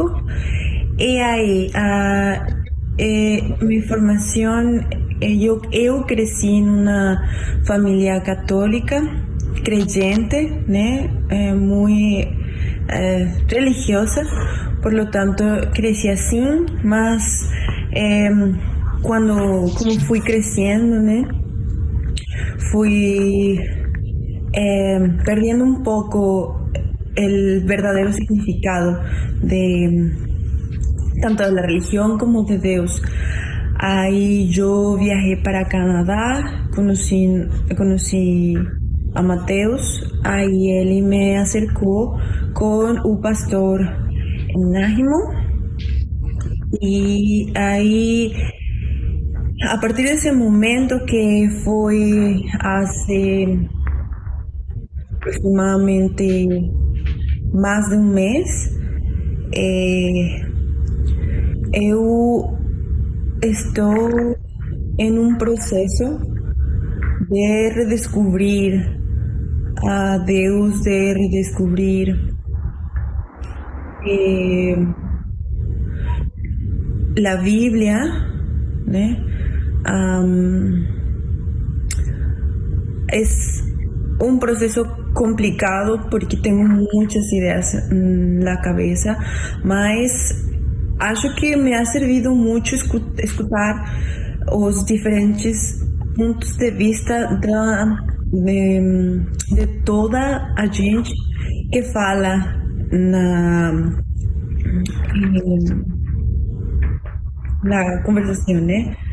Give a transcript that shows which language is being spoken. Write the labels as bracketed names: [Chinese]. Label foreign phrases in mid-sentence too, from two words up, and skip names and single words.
[Portuguese] E aí, minha formação, eu cresci em uma família católica, creyente, né, muito religiosa, [Spanish] por lo tanto, [Portuguese] cresci assim, mas como fui crescendo, né, [Spanish] fui perdiendo un poco el verdadero significado de tanto de la religión como de Dios. Ahí yo viajé para Canadá, conocí a Mateus, ahí él me acercó con un pastor en Nájimo, y ahí a partir de ese momento, que fue hace aproximadamente más de un mes, [Portuguese] eu estou [Spanish] en un proceso de redescubrir a Deus, de redescubrir la Biblia, né? Es un proceso complicado porque tengo muchas ideas en la cabeza, [Portuguese] mas acho que [Spanish] me ha servido mucho [Portuguese] escutar os diferentes pontos de vista de toda a gente que fala na conversação, né?